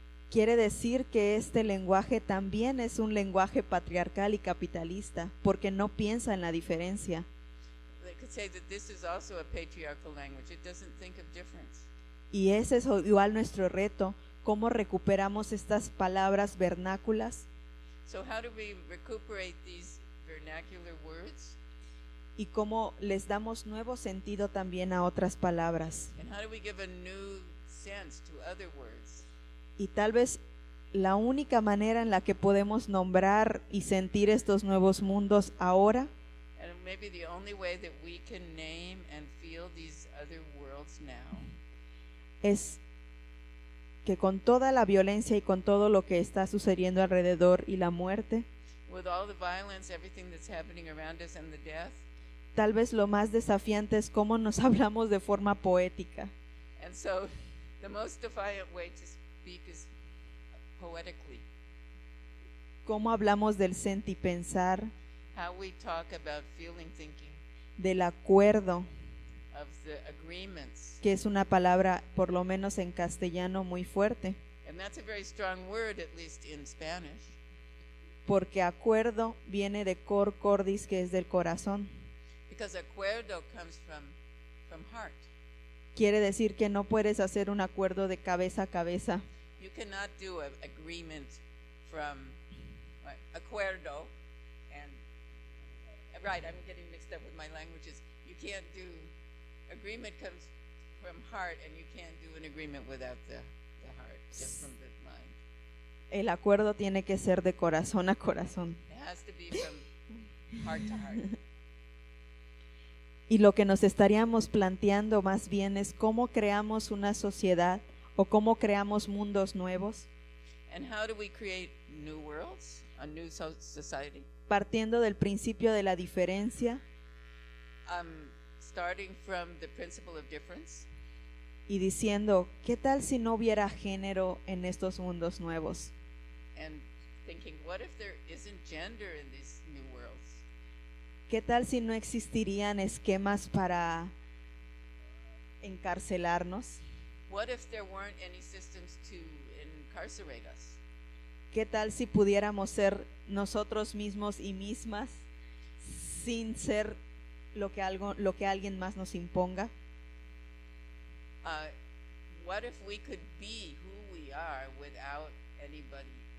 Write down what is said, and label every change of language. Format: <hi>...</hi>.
<es>Quiere decir que este lenguaje también es un lenguaje patriarcal y capitalista, porque no piensa en la diferencia.</es> <en>They could say that this is also a patriarchal language. It doesn't think of difference.</en> <es>Y ese es igual nuestro reto, cómo recuperamos estas palabras vernáculas</es> <en>So how do we recuperate these vernacular words?</en> <es>y cómo les damos nuevo sentido también a otras palabras.</es> <en>And how do we give a new sense to other words?</en> <es>Y tal vez la única manera en la que podemos nombrar y sentir estos nuevos mundos ahora</es> <en>And maybe the only way that we can name and feel these other worlds now</en> <es>es que con toda la violencia y con todo lo que está sucediendo alrededor y la muerte,</es> <en>with all the violence, everything that's happening around us and the death.</en> <es>tal vez lo más desafiante es cómo nos hablamos de forma poética.</es> <en>And so the most defiant way to speak is poetically.</en> <es>Cómo hablamos del sentipensar,</es> <en>How we talk about feeling, thinking,</en> <es>del acuerdo,</es> <en>of the agreements.</en> <es>que es una palabra, por lo menos en castellano, muy fuerte.</es> <en>And And that's a very strong word, at least in Spanish.</en> <es>Porque acuerdo viene de cor cordis, que es del corazón.</es> <en>Because acuerdo comes from heart.</en> <es>Quiere decir que no puedes hacer un acuerdo de cabeza a cabeza.</es> <en>You cannot do an agreement from acuerdo and right, I'm getting mixed up with my languages. You can't do agreement comes from heart, and you can't do an agreement without the heart, just from the mind.</en> <es>El acuerdo tiene que ser de corazón a corazón.</es> <en>It has to be from heart to heart.</en> <es>Y lo que nos estaríamos planteando más bien es cómo creamos una sociedad o cómo creamos mundos nuevos,</es> <en>And how do we create new worlds, a new society?</en> <es>partiendo del principio de la diferencia</es> <en>Starting from the principle of difference,</en> <es>y diciendo, ¿qué tal si no hubiera género en estos mundos nuevos?</es> <en>and thinking, what if there isn't gender in these new worlds?</en> <es>¿Qué tal si no existirían esquemas para encarcelarnos?</es> <en>What if there weren't any systems to incarcerate us?</en> <es>¿Qué tal si pudiéramos ser nosotros mismos y mismas sin ser lo que alguien más nos imponga?</es> <en>What if we could be who we are without anybody,</en>